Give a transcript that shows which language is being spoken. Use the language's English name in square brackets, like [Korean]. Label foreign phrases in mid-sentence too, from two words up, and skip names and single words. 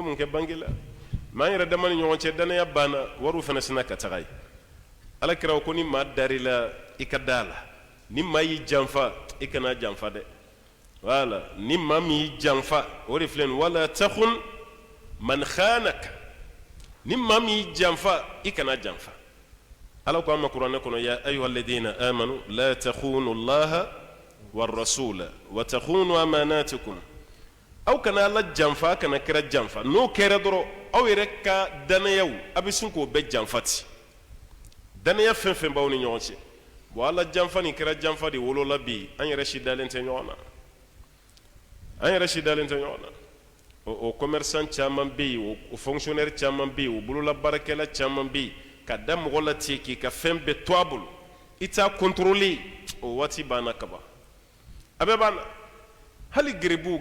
[Bambara] mun kɛ banki la maa yɛrɛ dama ni ɲɔgɔn cɛ danaya banna wariw fana sina ka taga ye alakira ko ni maa dar'i la i ka da la ni maa y'i janfa i kana janfa dɛ wala ni maa min y'i janfa o de filɛ nin [Arabic] ولا تخن من [Bambara] khanaka ni maa min y'i janfa i kana janfa ala ko an ma kuranɛ kɔnɔ [Arabic] يا أيها الذين آمنوا لا تخونوا الله والرسول وتخونوا أماناتكم [Bambara] aw kana ala janfa kana kira janfa n'o kɛra dɔrɔn aw yɛrɛ ka danayaw a bɛ sin k'o bɛɛ janfati danaya fɛn fɛn b'aw ni ɲɔgɔn cɛ bon ala janfa ni kira janfa de wolola bi an yɛrɛ si dalen tɛ ɲɔgɔn na o commerçant caman bɛ yen o fonctionnaire caman bɛ yen o bololabaarakɛla caman bɛ yen ka da mɔgɔ la ten k'i ka fɛn bɛɛ to a bolo i t'a contrôler o waati banna ka ban a bɛɛ banna hali gerebuw